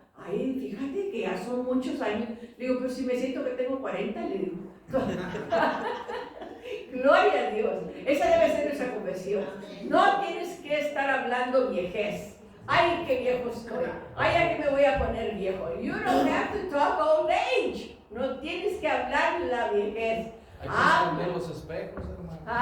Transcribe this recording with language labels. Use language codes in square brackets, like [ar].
[es] Ay, fíjate que ya son muchos años. Le digo, pero si me siento que tengo 40, le digo. Gloria a Dios. Esa debe ser nuestra confesión. No tienes que estar hablando viejez. Ay, qué viejo estoy. Ay, ¿a qué me voy a poner viejo? [en] You don't have to talk old age. [es] No tienes que hablar la viejez. Hay que esconder los espejos, hermano.